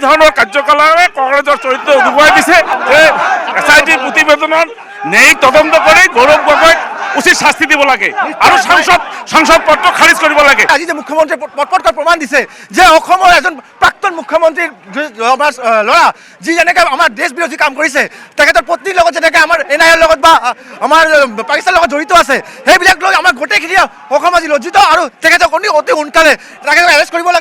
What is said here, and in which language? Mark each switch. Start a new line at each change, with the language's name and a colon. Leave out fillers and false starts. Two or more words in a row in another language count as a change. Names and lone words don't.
Assamese: ধরনের কার্যকলাপে কংগ্রেসের চরিত্র উদুবাই দিছে যে এসআইটি প্রতিবেদন নেই তদন্ত করে গৌরব গগৈ উচিত শাস্তি দিব লাগে আর সংসদ পত্র খারিজ কৰিব লাগে। আজি যে মুখ্যমন্ত্রী পটপটকৈ প্রমাণ দিছে যে অসমৰ এজন প্ৰাক্তন মুখ্যমন্ত্রীর ল'ৰা যি যেনেকৈ আমাৰ দেশ বিৰোধী কাম কৰিছে তেখেতৰ পত্নীৰ লগত যেনেকৈ আমাৰ এনআইএৰ লগত বা আমাৰ পাকিস্তানৰ লগত জড়িত আছে সেইবিলাক লৈ আমাৰ গোটেইখিনি অসম আজি লজ্জিত আৰু তেখেতক অতি সোনকালে তেখেতক এৰেষ্ট কৰিব লাগে।